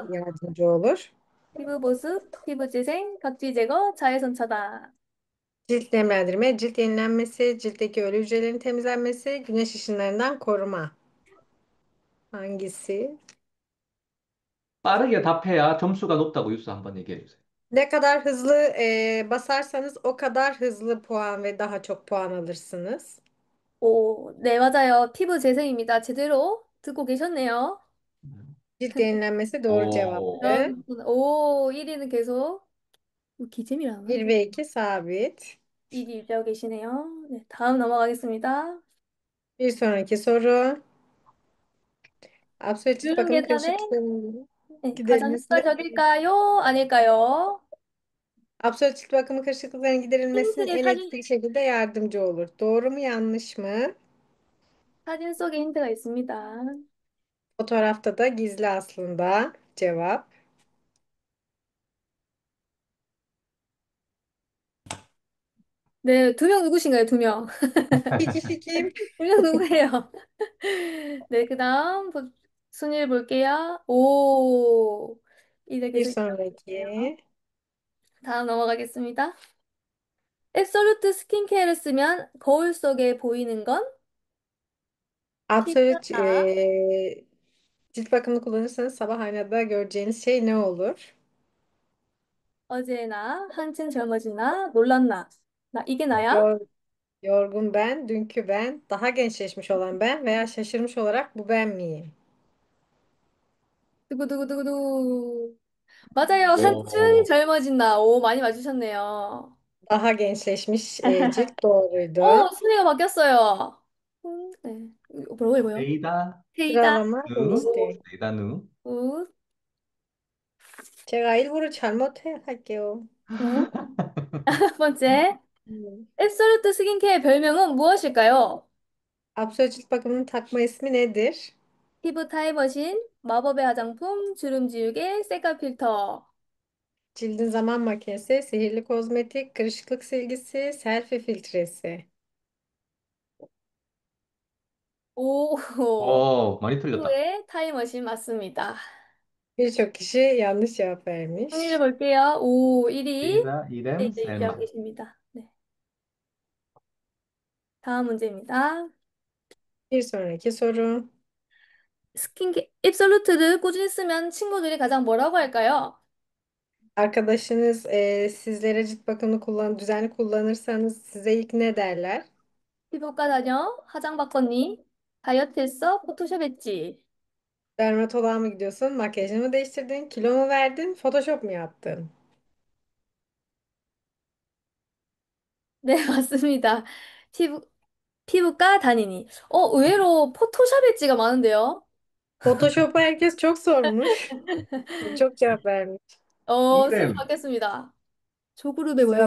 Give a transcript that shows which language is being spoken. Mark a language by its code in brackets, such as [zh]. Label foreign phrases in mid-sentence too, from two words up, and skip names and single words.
[ko] 피부 [tr] yardımcı olur? [ko] 피부 보습, 피부 재생, 각질 제거, 자외선 차단. [tr] Cilt nemlendirme, cilt yenilenmesi, ciltteki ölü hücrelerin temizlenmesi, güneş ışınlarından koruma. Hangisi? [ko] 빠르게 답해야 점수가 높다고 유스 한번 얘기해 주세요. [tr] Ne kadar hızlı basarsanız o kadar hızlı puan ve daha çok puan alırsınız. [ko] 오, 네, 맞아요. 피부 재생입니다. 제대로 듣고 계셨네요. [tr] Cilt yenilenmesi doğru cevaptı. [ko] 오, 오, 1위는 계속 기잼이라나? 1 [tr] ve 2 sabit. [ko] 1위 유지하고 계시네요. 네, 다음 넘어가겠습니다. [tr] Bir sonraki soru. Absolut cilt [ko] 균 [tr] bakımı [ko] 계산의 [tr] kırışıklığı [ko] 네, 가장 [tr] giderilmesine [ko] 효과적일까요? 아닐까요? [tr] Absolut cilt bakımı kırışıklıkların giderilmesinin [ko] 힌트에 [tr] en etkili şekilde yardımcı olur. Doğru mu yanlış mı? [ko] 사진 속에 힌트가 있습니다. [tr] Fotoğrafta da gizli aslında cevap. [ko] 네, 두 명 누구신가요? 두 명. [tr] İki kişi kim? [ko] 두 명 누구예요? 네, 그 다음 순위를 볼게요. 오, 이제 [tr] Bir [ko] 계속 있어요. [tr] sonraki. [ko] 다음 넘어가겠습니다. 앱솔루트 스킨케어를 쓰면 거울 속에 보이는 건 Absolut 피부나 [tr] Cilt bakımını kullanırsanız sabah aynada göreceğiniz şey ne olur? [ko] 어제 나 한층 젊어지나 놀랐나? 나 이게 나야? [tr] Yor- Yorgun ben, dünkü ben, daha gençleşmiş olan ben veya şaşırmış olarak bu ben miyim? [ko] 두구두구두구두. 맞아요. 한층 오, 젊어진다. 오, 많이 맞추셨네요. Daha gençleşmiş cilt doğruydu. 순위가 바뀌었어요. 네. 뭐라고 읽어요? 세이다, 테이다. [tr] Sıralama [ko] 누, 오, [tr] değişti. [ko] 세이다, 누. 우, 제가 일부러 할게요. 우. 첫 번째. Hmm. 앱솔루트 스킨케어의 별명은 무엇일까요? [tr] Absolut cilt bakımının takma ismi nedir? [ko] 피부 타입머신, 마법의 화장품, 주름 지우개, 셀카 필터. [tr] Cildin zaman makinesi, sihirli kozmetik, kırışıklık silgisi, selfie filtresi. [ko] 오, 오, 많이 틀렸다. 피부의 타임머신 맞습니다. [tr] Birçok kişi yanlış cevap [ko] 순위를 [tr] vermiş. [ko] 볼게요. 오, 1위. 세이다, 네, 이름, 이제 유지하고 셀마. 계십니다. 네. 다음 문제입니다. [tr] Bir sonraki soru. [ko] 앱솔루트를 꾸준히 쓰면 친구들이 가장 뭐라고 할까요? [tr] Arkadaşınız sizlere cilt bakımını düzenli kullanırsanız size ilk ne derler? [ko] 피부과 다녀? 화장 바꿨니? 다이어트 했어? 포토샵 했지? [tr] Dermatoloğa mı gidiyorsun? Makyajını mı değiştirdin? Kilo mu verdin? Photoshop mu yaptın? [ko] 네, 맞습니다. 피부, 피부과 다니니. 의외로 포토샵 엣지가 많은데요? [tr] Photoshop'u herkes çok sormuş. Çok cevap vermiş. [ko] 순위 이름, 바뀌었습니다. 조그룹의 모양.